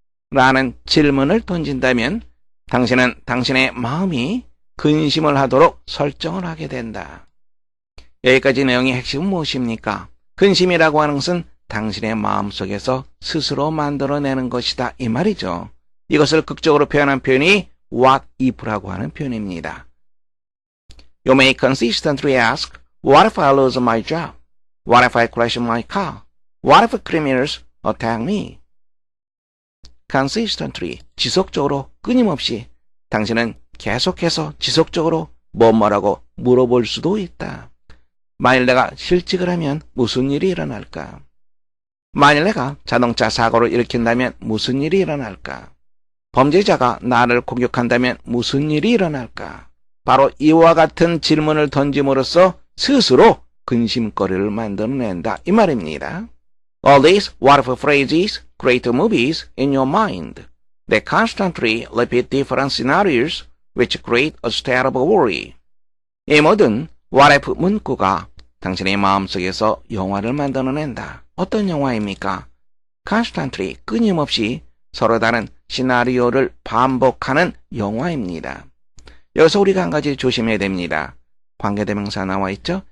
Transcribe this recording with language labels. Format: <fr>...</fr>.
<ko>라는 질문을 던진다면 당신은 당신의 마음이 근심을 하도록 설정을 하게 된다. 여기까지 내용의 핵심은 무엇입니까? 근심이라고 하는 것은 당신의 마음속에서 스스로 만들어내는 것이다. 이 말이죠. 이것을 극적으로 표현한 표현이 what if라고 하는 표현입니다.</ko> <en>You may consistently ask, what if I lose my job? What if I crash my car? What if criminals attack me?</en> <ko>consistently, 지속적으로, 끊임없이 당신은 계속해서 지속적으로 뭐라고 물어볼 수도 있다. 만일 내가 실직을 하면 무슨 일이 일어날까? 만일 내가 자동차 사고를 일으킨다면 무슨 일이 일어날까? 범죄자가 나를 공격한다면 무슨 일이 일어날까? 바로 이와 같은 질문을 던짐으로써 스스로 근심거리를 만들어낸다. 이 말입니다.</ko> <en>All these what if phrases create movies in your mind. They constantly repeat different scenarios which create a state of worry.</en> <ko>이 모든 what if 문구가 당신의 마음속에서 영화를 만들어낸다. 어떤 영화입니까? Constantly, 끊임없이 서로 다른 시나리오를 반복하는 영화입니다. 여기서 우리가 한 가지 조심해야 됩니다. 관계대명사 나와 있죠?</ko>